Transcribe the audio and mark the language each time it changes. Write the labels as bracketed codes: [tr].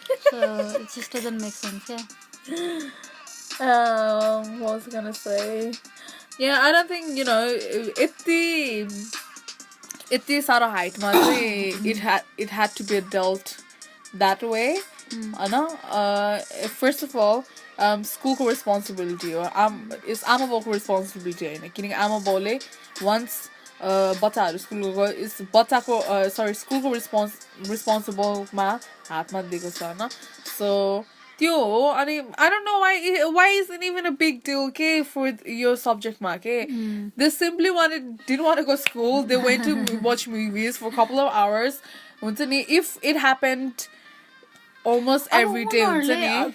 [en] So it just doesn't make sense, yeah. What was I gonna say? Yeah, I don't think, you know, [ne] यति साह्रो हाइटमा चाहिँ [en] it had to be dealt that way, होइन. [ne] First of all, स्कुलको responsibility हो, it's आमा बाउको responsibility होइन, किनकि आमा बाउले वन्स बच्चाहरू स्कुल गएको इट्स बच्चाको स्कुलको रेस्पोन्सिबलमा हातमा दिएको छ होइन. सो त्यो हो. [en] अनि I don't know why isn't even a big deal, okay, for your subjectमा, okay? They simply didn't want to go to school. They went to watch movies for a couple of hours. हुन्छ नि, if it happened almost every day हुन्छ नि.